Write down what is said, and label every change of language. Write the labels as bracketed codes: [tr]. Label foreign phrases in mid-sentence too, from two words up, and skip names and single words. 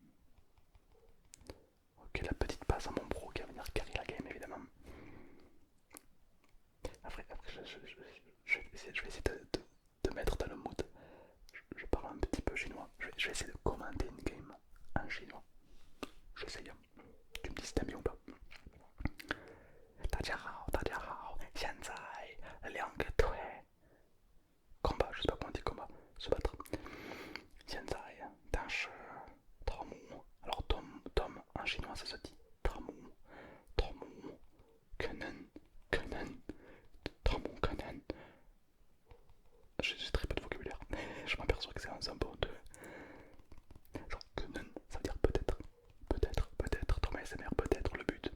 [fr] Ok, la petite passe à mon bro qui va venir carry la game évidemment. Après je vais essayer de mettre dans le mood. Je parle un petit peu chinois. Je vais essayer de commenter une game en chinois. J'essaye. Tu me dis si t'aimes bien ou pas. [zh] 大家好,现在两个腿 [fr] combat, je sais pas comment on dit combat, se battre. [zh] 现在但是 [fr] Tom, alors Tom en chinois ça se dit Tom, Tom, Kenen, Kenen, Tom, Kenen. J'ai très peu de vocabulaire, je m'aperçois que c'est un bon de. Genre Kenen, ça veut dire peut-être, peut-être, peut-être, Thomas SMR, peut-être le but.